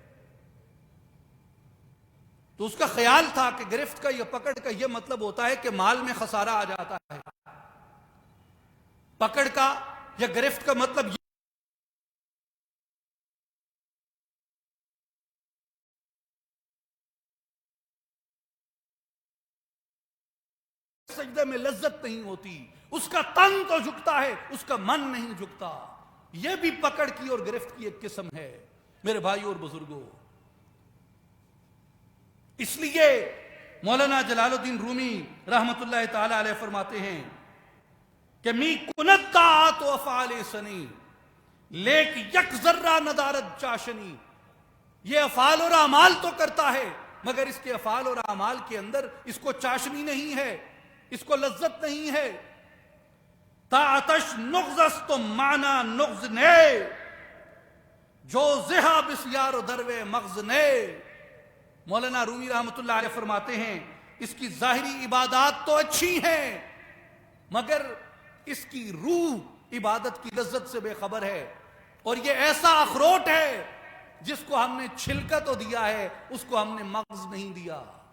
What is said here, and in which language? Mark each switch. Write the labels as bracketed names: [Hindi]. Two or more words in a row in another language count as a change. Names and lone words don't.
[Urdu] تو اس کا خیال تھا کہ گرفت کا یا پکڑ کا یہ مطلب ہوتا ہے کہ مال میں خسارہ آ جاتا ہے، پکڑ کا یا گرفت کا مطلب یہ سجدے میں لذت نہیں ہوتی، اس کا تن تو جھکتا ہے، اس کا من نہیں جھکتا۔ یہ بھی پکڑ کی اور گرفت کی ایک قسم ہے میرے بھائی اور بزرگوں۔ اس لیے مولانا جلال الدین رومی رحمت اللہ تعالی علیہ فرماتے ہیں کہ [Persian] می کنت طاعت و افعال سنی لیک یک ذرہ ندارت چاشنی، [Urdu] یہ افعال اور اعمال تو کرتا ہے مگر اس کے افعال اور اعمال کے اندر اس کو چاشنی نہیں ہے، اس کو لذت نہیں ہے۔ [Persian] طاعتش نغزست و معنی نغز نے جو زہا بسیار و دروے مغز نے۔ [Urdu] مولانا رومی رحمت اللہ علیہ فرماتے ہیں اس کی ظاہری عبادات تو اچھی ہیں مگر اس کی روح عبادت کی لذت سے بے خبر ہے، اور یہ ایسا اخروٹ ہے جس کو ہم نے چھلکا تو دیا ہے، اس کو ہم نے مغز نہیں دیا۔